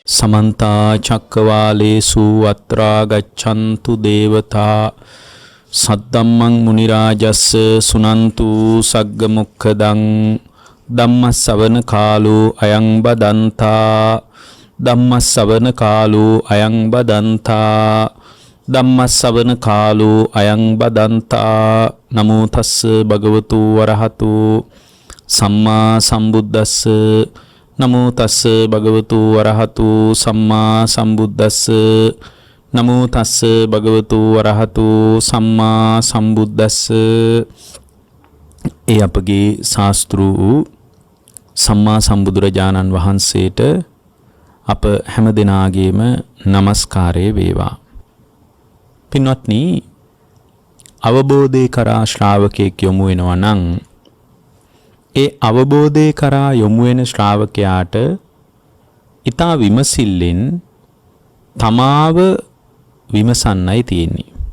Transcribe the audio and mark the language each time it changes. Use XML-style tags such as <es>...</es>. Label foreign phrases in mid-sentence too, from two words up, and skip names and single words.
<pi>समन्ता चक्रवालेषु अत्रा गच्छन्तु देवता सद्धम्मं मुनिराजस्य सुनन्तु सग्गमुखदं धम्मश्रवण कालो अयं बदन्ता धम्मश्रवण कालो अयं बदन्ता धम्मश्रवण कालो अयं बदन्ता नमो तस्स भगवतो वरहतो सम्मा सम्बुद्धस्स नमो तस्स भगवतो वरहतो सम्मा सम्बुद्धस्स नमो तस्स भगवतो वरहतो सम्मा सम्बुद्धस्स</pi> <si>ඒ අපගේ ශාස්ත්‍රූ සම්මා සම්බුදුරජාණන් වහන්සේට අප හැම දෙනාගේම নমස්කාරය වේවා. පින්වත්නි, අවබෝධය කරා ශ්‍රාවකයෙක් යොමු වෙනවා නම් ඒ අවබෝධය කරා යොමු වෙන ශ්‍රාවකයාට ඊතා විමසිල්ලෙන් තමාව විමසන්නයි තියෙන්නේ.</si>